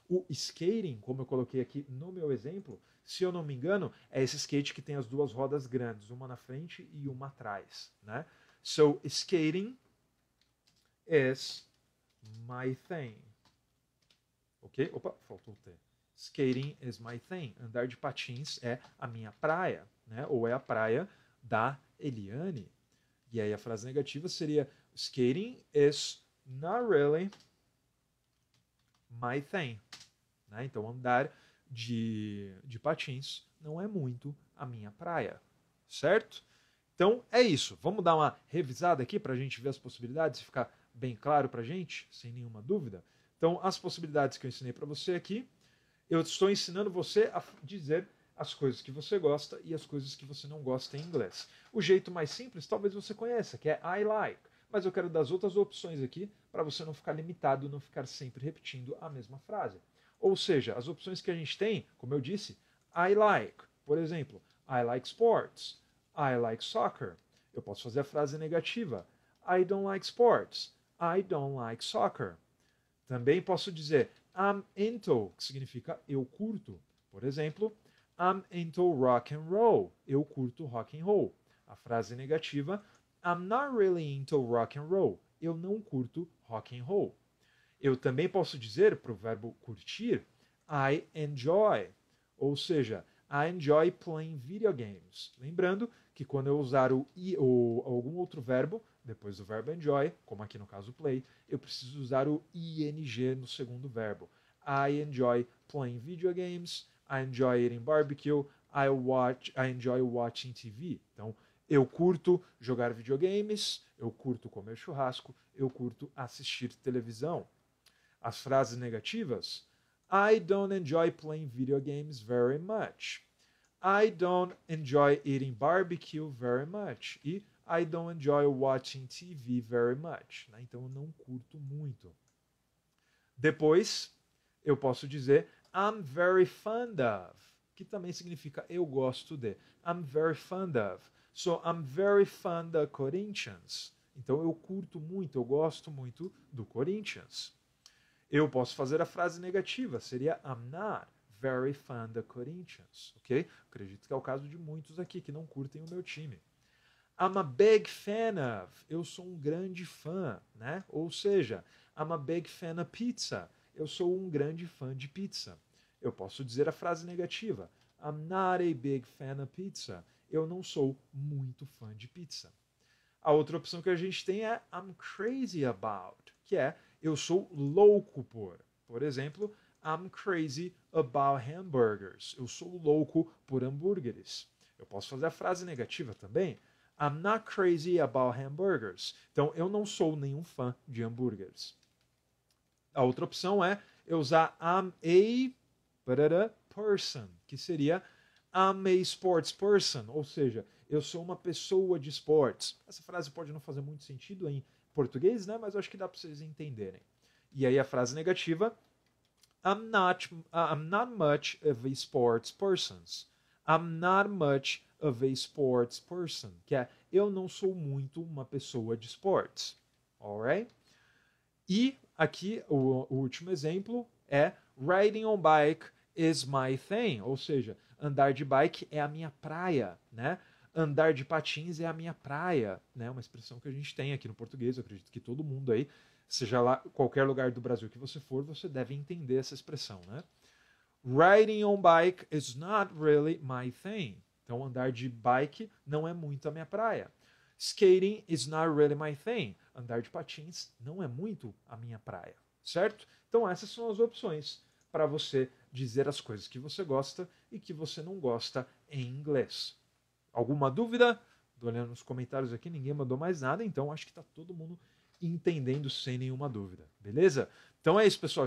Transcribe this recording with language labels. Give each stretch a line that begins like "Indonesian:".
Portuguese: O skating, como eu coloquei aqui no meu exemplo, se eu não me engano, é esse skate que tem as 2 rodas grandes, uma na frente e uma atrás, né?
English: So, skating is my thing. Ok?
Portuguese: Opa, faltou o T.
English: Skating is my thing.
Portuguese: Andar de patins é a minha praia, né? Ou é a praia da Eliane. E aí a frase negativa seria
English: skating is not really my thing.
Portuguese: Né? Então andar de patins não é muito a minha praia. Certo? Então é isso. Vamos dar uma revisada aqui para a gente ver as possibilidades e ficar bem claro para a gente, sem nenhuma dúvida. Então, as possibilidades que eu ensinei para você aqui, eu estou ensinando você a dizer as coisas que você gosta e as coisas que você não gosta em inglês. O jeito mais simples, talvez você conheça, que é I like. Mas eu quero dar as outras opções aqui para você não ficar limitado, não ficar sempre repetindo a mesma frase. Ou seja, as opções que a gente tem, como eu disse, I like.
English: Por exemplo, I like sports. I like soccer.
Portuguese: Eu posso fazer a frase negativa.
English: I don't like sports. I don't like soccer.
Portuguese: Também posso dizer I'm into, que significa eu curto. Por exemplo,
English: I'm into rock and roll.
Portuguese: Eu curto rock and roll. A frase negativa,
English: I'm not really into rock and roll.
Portuguese: Eu não curto rock and roll. Eu também posso dizer para o verbo curtir, I enjoy. Ou seja,
English: I enjoy playing video games.
Portuguese: Lembrando que quando eu usar o I ou algum outro verbo, depois do verbo enjoy, como aqui no caso play, eu preciso usar o ing no segundo verbo.
English: I enjoy playing video games, I enjoy eating barbecue, I enjoy watching TV.
Portuguese: Então, eu curto jogar videogames, eu curto comer churrasco, eu curto assistir televisão. As frases negativas,
English: I don't enjoy playing video games very much. I don't enjoy eating barbecue very much. E I don't enjoy watching TV very much.
Portuguese: Né? Então eu não curto muito. Depois, eu posso dizer I'm very fond of, que também significa eu gosto de.
English: I'm very fond of. So I'm very fond of Corinthians.
Portuguese: Então eu curto muito, eu gosto muito do Corinthians. Eu posso fazer a frase negativa, seria
English: I'm not very fond of Corinthians, ok?
Portuguese: Acredito que é o caso de muitos aqui que não curtem o meu time. I'm a big fan of, eu sou um grande fã, né? Ou seja,
English: I'm a big fan of pizza,
Portuguese: eu sou um grande fã de pizza. Eu posso dizer a frase negativa,
English: I'm not a big fan of pizza,
Portuguese: eu não sou muito fã de pizza. A outra opção que a gente tem é I'm crazy about, que é eu sou louco por. Por exemplo,
English: I'm crazy about hamburgers.
Portuguese: Eu sou louco por hambúrgueres. Eu posso fazer a frase negativa também.
English: I'm not crazy about hamburgers.
Portuguese: Então, eu não sou nenhum fã de hambúrgueres. A outra opção é eu usar I'm a person, que seria
English: I'm a sports person,
Portuguese: ou seja, eu sou uma pessoa de esportes. Essa frase pode não fazer muito sentido em português, né? Mas eu acho que dá para vocês entenderem. E aí a frase negativa,
English: I'm not much of a sports person. I'm not much of a sports person.
Portuguese: Que é, eu não sou muito uma pessoa de esportes. Alright? E aqui o último exemplo é
English: riding on bike is my thing.
Portuguese: Ou seja, andar de bike é a minha praia, né? Andar de patins é a minha praia, né? Uma expressão que a gente tem aqui no português. Eu acredito que todo mundo aí, seja lá qualquer lugar do Brasil que você for, você deve entender essa expressão, né?
English: Riding on bike is not really my thing.
Portuguese: Então, andar de bike não é muito a minha praia.
English: Skating is not really my thing.
Portuguese: Andar de patins não é muito a minha praia, certo? Então, essas são as opções. para você dizer as coisas que você gosta e que você não gosta em inglês. Alguma dúvida? Estou olhando nos comentários aqui, ninguém mandou mais nada, então acho que está todo mundo entendendo sem nenhuma dúvida, beleza? Então é isso, pessoal.